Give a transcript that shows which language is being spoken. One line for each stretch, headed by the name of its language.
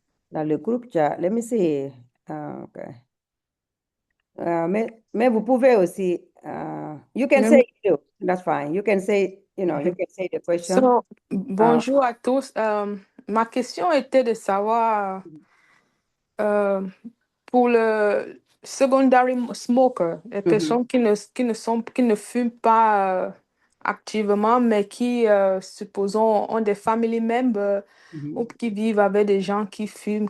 French: Dans le groupe chat,
English: let me see. Okay.
French: Mais vous pouvez aussi,
English: you can Let say me- it too. That's fine. You can say, you can say the question.
French: So, bonjour à tous. Ma question était de savoir euh, pour le
English: secondary smoker,
French: les personnes qui ne fument pas activement, mais qui, supposons, ont des
English: family members
French: ou qui vivent avec des gens qui fument.